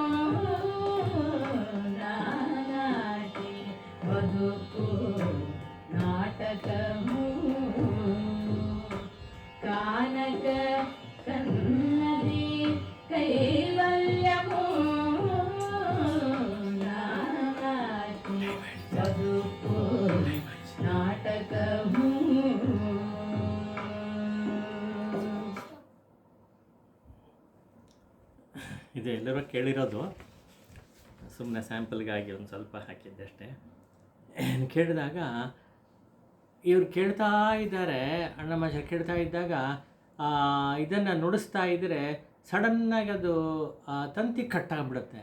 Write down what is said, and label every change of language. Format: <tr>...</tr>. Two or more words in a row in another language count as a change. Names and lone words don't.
<te>నాటి బతుకు నాటకము కానక కన్నది కైవల్యము నాటి బతుకు నాటకము.</te> <kn>ಇದು ಎಲ್ಲರೂ ಕೇಳಿರೋದು, ಸುಮ್ಮನೆ ಸ್ಯಾಂಪಲ್ಗಾಗಿ ಒಂದು ಸ್ವಲ್ಪ ಹಾಕಿದ್ದೆ ಅಷ್ಟೇ. ಕೇಳಿದಾಗ ಇವ್ರು ಕೇಳ್ತಾ ಇದ್ದಾರೆ, ಅಣ್ಣಮಾಷ ಕೇಳ್ತಾ ಇದ್ದಾಗ ಇದನ್ನು ನುಡಿಸ್ತಾ ಇದ್ದರೆ ಸಡನ್ನಾಗಿ ಅದು ತಂತಿ ಕಟ್ಟಾಗ್ಬಿಡುತ್ತೆ.</kn>